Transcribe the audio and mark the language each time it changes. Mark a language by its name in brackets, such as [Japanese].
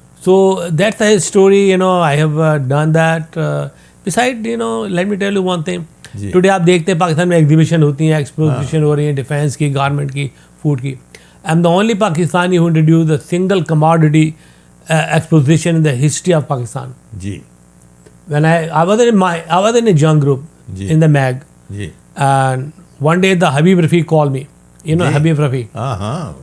[English] So that's the story, you know. I have done that. Besides, you know, let me tell you one thing. [Urdu] جی today آپ دیکھتے ہیں پاکستان میں exhibition ہوتی ہیں exposition ہو رہی ہیں ڈیفینس کی گارمنٹ کی فوڈ کی. [English] I am the only Pakistani who introduced a single commodity exposition in the history of Pakistan. [Urdu] جی [English] When I was in a young group [Urdu] جی [English] in the mag, [Urdu] جی [English] and one day the Habib Rafiq called me. You know [Urdu] جی. [English] Habib Rafiq. [Urdu] ہاں ہاں